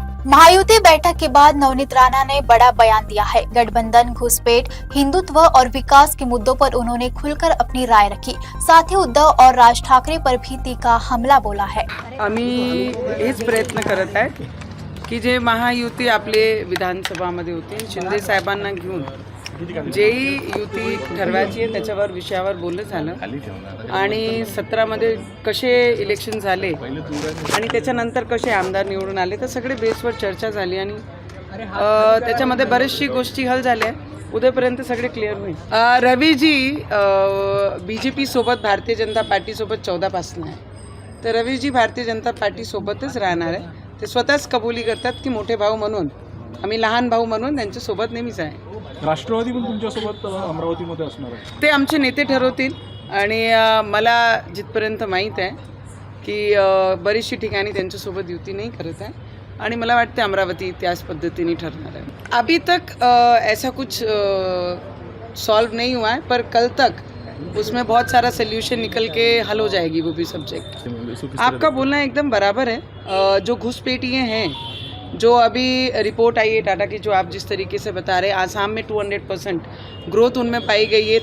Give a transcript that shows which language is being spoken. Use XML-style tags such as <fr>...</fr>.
<hi>महायुति बैठक के बाद नवनीत राणा ने बड़ा बयान दिया है। गठबंधन, घुसपैठ, हिंदुत्व और विकास के मुद्दों पर उन्होंने खुलकर अपनी राय रखी। साथ ही उद्धव और राज ठाकरे पर भी तीखा हमला बोला है।</hi> <mr>आम्ही हेच प्रयत्न करत आहे की जे महायुती आपले विधानसभामध्ये होती, शिंदे साहेबांना घेऊन जेही युती ठरवायची आहे त्याच्यावर विषयावर बोलणं झालं आणि 17मध्ये कसे इलेक्शन झाले आणि त्याच्यानंतर कसे आमदार निवडून आले तर सगळे बेसवर चर्चा झाली आणि त्याच्यामध्ये बरेचशी गोष्टी हल झाल्या. उद्यापर्यंत सगळे क्लिअर होईल. रवीजी BJP सोबत भारतीय जनता पार्टी सोबत 14 पासून आहे, तर रवीजी भारतीय जनता पार्टी सोबतच राहणार आहे. ते स्वतःच कबुली करतात की मोठे भाऊ म्हणून, आम्ही लहान भाऊ म्हणून त्यांच्यासोबत नेहमीच आहे. राष्ट्रवादी पण तुमच्यासोबत अमरावतीमध्ये असणार आहे? ते आमचे नेते ठरवतील आणि मला जिथपर्यंत माहीत आहे की बरीचशी ठिकाणी त्यांच्यासोबत युती नाही करत आहे आणि मला वाटते अमरावती त्याच पद्धतीने ठरणार है.</mr> <hi>अभी तक ऐसा कुछ सॉल्व नहीं हुआ है, पर कल तक उसमें बहुत सारा सोल्यूशन निकल के हल हो जाएगी वो भी सब्जेक्ट. आपका बोलना एकदम बराबर है. जो घुसपैठिए हैं, जो अभी रिपोर्ट आई है टाटा की, जो आप जिस तरीके से बता रहे हैं, आसाम में 200% ग्रोथ उनमें पाई गई है.</hi>